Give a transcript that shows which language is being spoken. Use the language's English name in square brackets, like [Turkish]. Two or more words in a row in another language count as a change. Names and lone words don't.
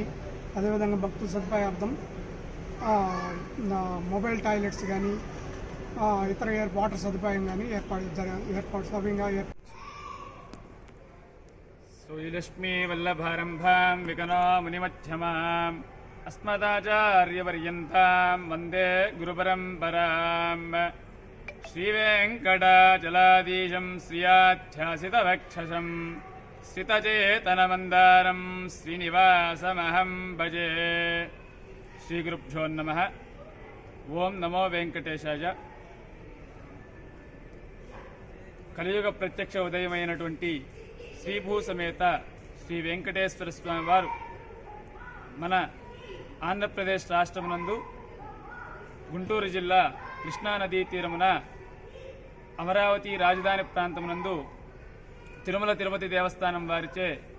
[Telugu] అదేవిధంగా భక్తుల సదుపాయార్థం మొబైల్ టాయిలెట్స్ కానీ ఇతర వాటర్ సదుపాయం కానీ ఏర్పాటు సవ్యంగా [Sanskrit] శ్రీలక్ష్మీ వల్లభారంభాం వికనో మునిమధ్యమాం अस्मदाचार्यपर्यन्तां वन्दे गुरुपरम्परां श्रीवेङ्कटाचलाधीशं श्रियाध्यासितवक्षसं श्रितचेतनमन्दारं श्रीनिवासमहं भजे. श्रीगुरुभ्यो नमः. ओं नमो वेंकटेशाय. [Telugu] కలియుగ ప్రత్యక్ష ఉదయమైనటువంటి శ్రీభూ సమేత శ్రీ వెంకటేశ్వర స్వామి వారు మన ఆంధ్రప్రదేశ్ రాష్ట్రమునందు గుంటూరు జిల్లా కృష్ణానదీ తీరమున అమరావతి రాజధాని ప్రాంతమునందు తిరుమల తిరుపతి దేవస్థానం వారిచే